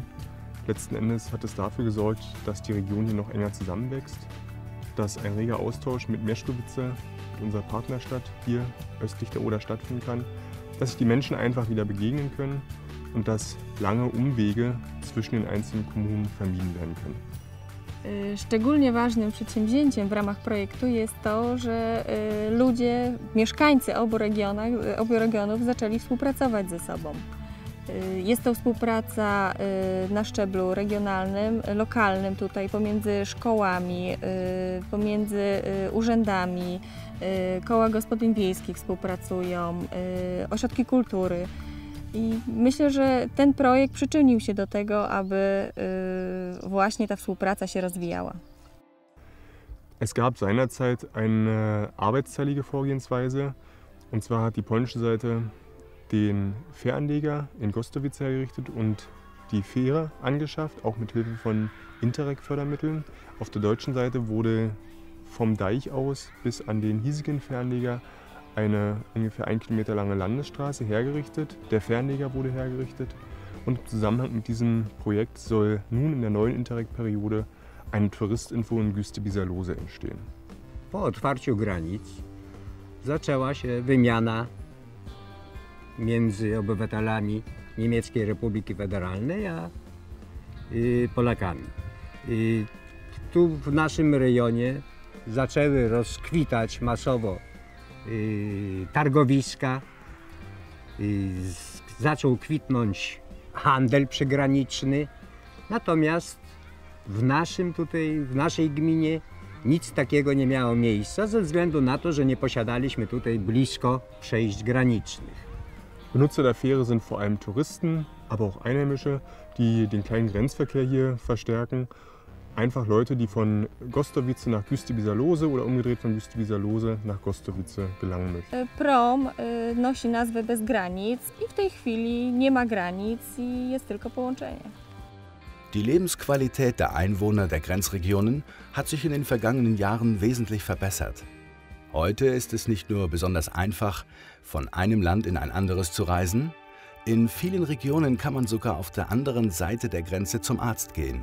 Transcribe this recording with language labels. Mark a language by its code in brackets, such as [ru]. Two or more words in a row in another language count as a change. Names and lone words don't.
[de] Letzten Endes hat es dafür gesorgt, dass die Region hier noch enger zusammenwächst, dass ein reger Austausch mit Mierzchowice, unserer Partnerstadt, hier östlich der Oder stattfinden kann, dass sich die Menschen einfach wieder begegnen können und dass lange Umwege zwischen den einzelnen Kommunen vermieden werden können. [pl] Szczególnie ważnym przedsięwzięciem w ramach projektu jest to, że ludzie, mieszkańcy obu regionów zaczęli współpracować ze sobą. Jest to współpraca na szczeblu regionalnym, lokalnym tutaj pomiędzy szkołami, pomiędzy urzędami, koła gospodyń wiejskich współpracują, ośrodki kultury. I myślę, że ten projekt przyczynił się do tego, aby właśnie ta współpraca się rozwijała. [de] Es gab seinerzeit eine arbeitsteilige Vorgehensweise, und zwar hat die polnische Seite den Fähranleger in Gostowice hergerichtet und die Fähre angeschafft, auch mit Hilfe von Interreg-Fördermitteln. Auf der deutschen Seite wurde vom Deich aus bis an den hiesigen Fähranleger eine ungefähr 1 Kilometer lange Landesstraße hergerichtet. Der Fähranleger wurde hergerichtet, und im Zusammenhang mit diesem Projekt soll nun in der neuen Interreg-Periode eine Touristinfo in Güstebizer-Lose entstehen. [pl] Po otwarciu granic zaczęła się wymiana między obywatelami Niemieckiej Republiki Federalnej a Polakami. Tu w naszym rejonie zaczęły rozkwitać masowo targowiska, zaczął kwitnąć handel przygraniczny, natomiast w naszej gminie nic takiego nie miało miejsca ze względu na to, że nie posiadaliśmy tutaj blisko przejść granicznych. [de] Benutzer der Fähre sind vor allem Touristen, aber auch Einheimische, die den kleinen Grenzverkehr hier verstärken. Einfach Leute, die von Gostowice nach Güstewieser-Lose oder umgedreht von Güstewieser-Lose nach Gostowice gelangen möchten. [pl] Prom nosi nazwę bez granic i w tej chwili nie ma granic i jest tylko połączenie. [de] Die Lebensqualität der Einwohner der Grenzregionen hat sich in den vergangenen Jahren wesentlich verbessert. Heute ist es nicht nur besonders einfach, von einem Land in ein anderes zu reisen, in vielen Regionen kann man sogar auf der anderen Seite der Grenze zum Arzt gehen.